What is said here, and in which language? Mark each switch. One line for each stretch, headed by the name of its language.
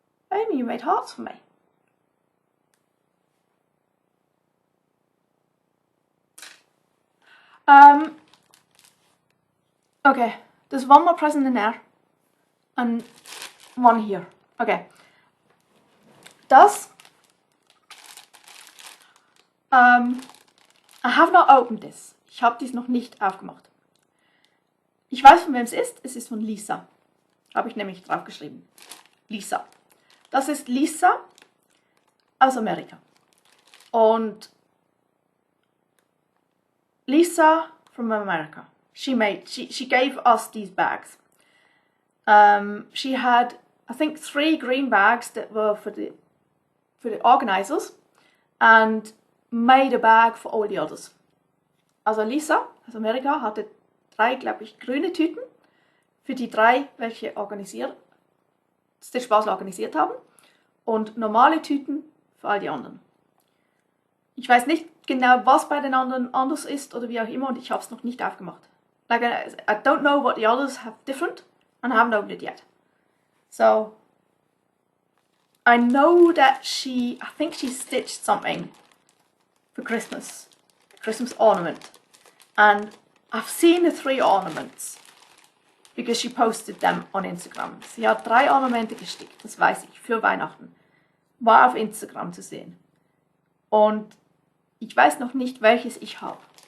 English: Amy, you made hearts for me. Okay, there's one more present in there and one here. Okay, das I have not opened this.
German: Ich habe dies noch nicht aufgemacht. Ich weiß, von wem es ist. Es ist von Lisa. Habe ich nämlich draufgeschrieben. Lisa. Das ist Lisa aus Amerika.
English: Und Lisa from America. She gave us these bags. She had, I think, 3 green bags that were for the organizers and made a bag for all the others.
German: Also Lisa aus Amerika hatte 3, glaube ich, grüne Tüten für die 3, welche StitchBasel organisiert haben und normale Tüten für all die anderen. Ich weiß nicht genau, was bei den anderen anders ist oder wie auch immer und ich habe es noch nicht aufgemacht.
English: Like, I don't know what the others have different and I haven't opened it yet. So, I know that I think she stitched something for Christmas, a Christmas ornament. And I've seen the 3 ornaments because she posted them on Instagram.
German: Sie hat 3 Ornamente gestickt, das weiß ich, für Weihnachten. War auf Instagram zu sehen. Und ich weiß noch nicht, welches ich habe.